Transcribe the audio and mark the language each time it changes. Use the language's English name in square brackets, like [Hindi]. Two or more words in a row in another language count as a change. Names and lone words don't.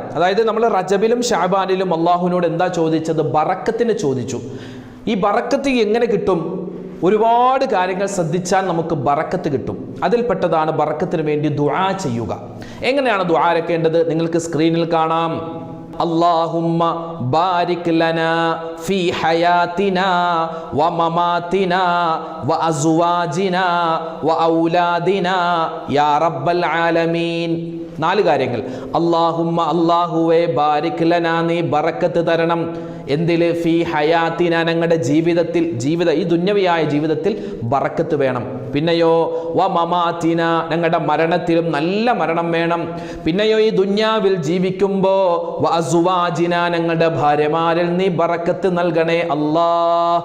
[Malayalam] അതായത് നമ്മൾ റജബിലും ശഅബാനിലും അള്ളാഹുവിനോട് എന്താ ചോദിച്ചത്? ബറക്കത്തിന് ചോദിച്ചു. ഈ ബറക്കത്ത് എങ്ങനെ കിട്ടും? ഒരുപാട് കാര്യങ്ങൾ ശ്രദ്ധിച്ചാൽ നമുക്ക് ബറക്കത്ത് കിട്ടും. അതിൽപ്പെട്ടതാണ് ബറക്കത്തിന് വേണ്ടി ദുആ ചെയ്യുക. എങ്ങനെയാണ് ദുആ ആരക്കേണ്ടത്? നിങ്ങൾക്ക് സ്ക്രീനിൽ കാണാം. [Arabic] اللهم بارك لنا في حياتنا ومماتنا وأزواجنا وأولادنا يا رب العالمين. [Malayalam] 4 കാര്യങ്ങൾ. അല്ലാഹുമ്മ അല്ലാഹുവേ [Arabic] بارك لنا [Malayalam] നീ ബറക്കത്ത് തരണം. എന്തില്? [Arabic] في حياتنا [Malayalam] ഞങ്ങളുടെ ജീവിതത്തിൽ, ഈ ദുന്യവിയായ ജീവിതത്തിൽ ബറക്കത്ത് വേണം. പിന്നെയോ [Arabic] و مماتنا [Malayalam] ഞങ്ങളുടെ മരണത്തിലും നല്ല മരണം വേണം. പിന്നെയോ ഈ ദുന്യാവിൽ ജീവിക്കുമ്പോൾ [Arabic] و أزواجنا [Malayalam] ഞങ്ങളുടെ ഭാര്യമാരിൽ നീ ബറക്കത്ത് നൽകണേ അല്ലാഹ്.